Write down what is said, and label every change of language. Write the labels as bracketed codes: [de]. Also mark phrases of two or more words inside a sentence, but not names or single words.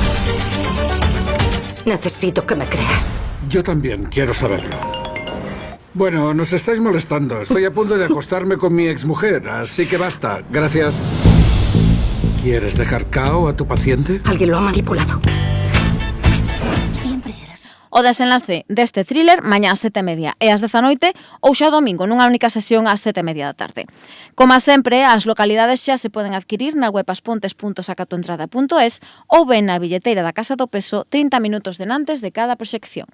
[es] Necesito que me creas. Yo también quiero saberlo. Bueno, nos estáis molestando. Estoy a punto de acostarme con mi exmujer, así que basta. Gracias. ¿Quieres dejar cao a tu paciente? Alguien lo ha manipulado. Siempre eras... [gl] O desenlace deste thriller mañá ás 7:30 e ás 10 da noite, ou xa o domingo nunha única sesión ás 7:30 da tarde. Como sempre, as localidades xa se poden adquirir na web aspontes.sacatoentrada.es ou ben na billeteira da Casa do Peso 30 minutos denantes de cada proxección.